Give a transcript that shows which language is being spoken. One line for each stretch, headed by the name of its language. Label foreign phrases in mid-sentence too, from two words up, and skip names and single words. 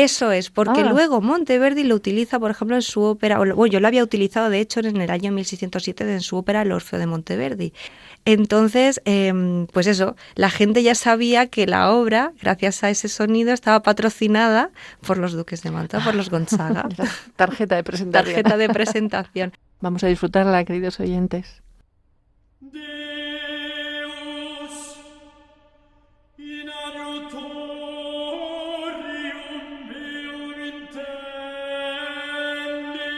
Spanish: Eso es, porque luego Monteverdi lo utiliza, por ejemplo, en su ópera, bueno, yo lo había utilizado, de hecho, en el año 1607 en su ópera El Orfeo de Monteverdi. Entonces, pues eso, la gente ya sabía que la obra, gracias a ese sonido, estaba patrocinada por los duques de Mantua, por los Gonzaga. Tarjeta de presentación. Tarjeta de presentación. Vamos a disfrutarla, queridos oyentes.
Latin: Deus in adjutorium meum intendi.